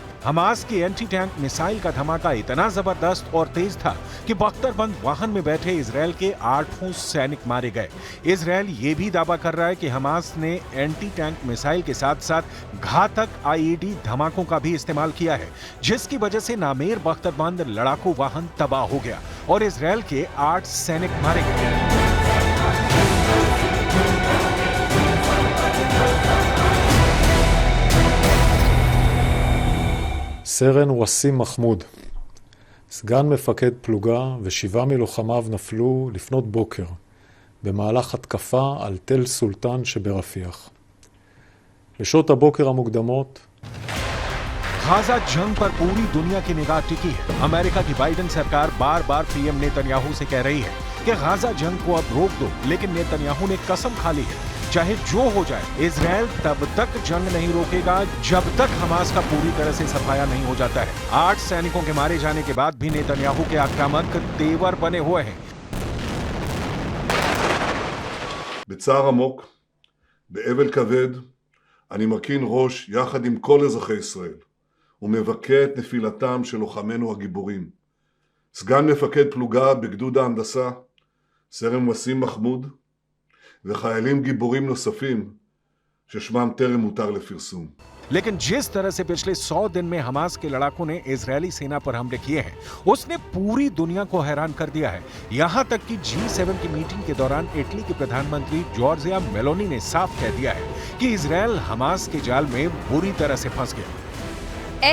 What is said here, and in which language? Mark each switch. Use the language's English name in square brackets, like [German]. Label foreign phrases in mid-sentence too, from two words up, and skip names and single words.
[Hindi] हमास की [English] anti tank missile [Hindi] का धमाका इतना जबरदस्त और तेज था कि बख्तरबंद वाहन में बैठे इजरायल के 8 सैनिक मारे गए। इजरायल ये भी दावा कर रहा है कि हमास ने [English] anti tank missile [Hindi] के साथ साथ घातक आईईडी धमाकों का भी इस्तेमाल किया है, जिसकी वजह से नामेर बख्तरबंद लड़ाकू वाहन तबाह हो गया और इजरायल के 8 सैनिक मारे गए। [Hebrew] סרן וסים מחמוד, סגן מפקד פלוגה ו7 מלוחמיו נפלו לפנות בוקר במהלך התקפה על תל סולטן שברפיח. לשעות הבוקר המוקדמות [Hindi] गाजा जंग पर पूरी दुनिया की निगाह टिकी है। अमेरिका की बाइडेन सरकार बार बार पीएम नेतन्याहू से कह रही है कि गाजा जंग को अब रोक दो, लेकिन नेतन्याहू ने कसम खा ली है चाहे जो हो जाए इजरायल तब तक जंग नहीं रोकेगा जब तक हमास का पूरी तरह से सफाया नहीं हो जाता है। 8 सैनिकों के मारे जाने के बाद भी नेतन्याहू के आक्रामक तेवर बने हुए हैं। [Hebrew] בצער עמוק, באבל כבד, אני מרכין ראש יחד עם כל אזרחי ישראל ומבכה את נפילתם של לוחמינו הגיבורים. סגן מפקד פלוגה בגדוד ההנדסה, סרן וסים מחמוד, וחיילים גיבורים נוספים ששמם טרם הותר לפרסום. [Hindi] लेकिन जिस तरह से पिछले 100 दिन में हमास के लड़ाकों ने इजरायली सेना पर हमले किए हैं, उसने पूरी दुनिया को हैरान कर दिया है। यहां तक कि G7 की मीटिंग के दौरान इटली के प्रधानमंत्री जॉर्जिया मेलोनी ने साफ कह दिया है कि इजरायल हमास के जाल में बुरी तरह से फंस गया।